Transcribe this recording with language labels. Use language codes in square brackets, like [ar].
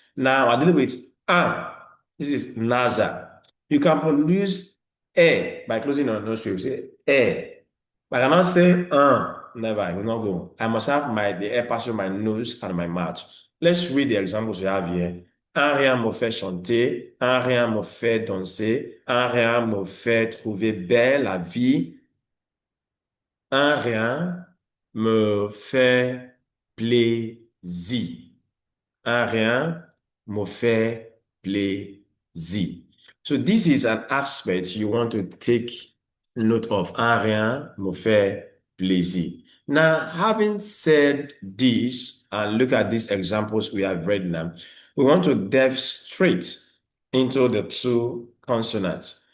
[en] Now, I deal with un. This is nasal. You can produce e by closing your nostril. You say e. But I cannot say never, it will not go. I must have the air pass through my nose and my mouth. Let's read the examples we have here. [fr] Un rien me fait chanter, un rien me fait danser, un rien me fait trouver belle la vie, un rien me fait plaisir. Un rien me fait plaisir. [en] So this is an aspect you want to take note of. [fr] Un rien me fait plaisir. [en] Now, having said this, and look at these examples we have read now, we want to delve straight into the two consonants.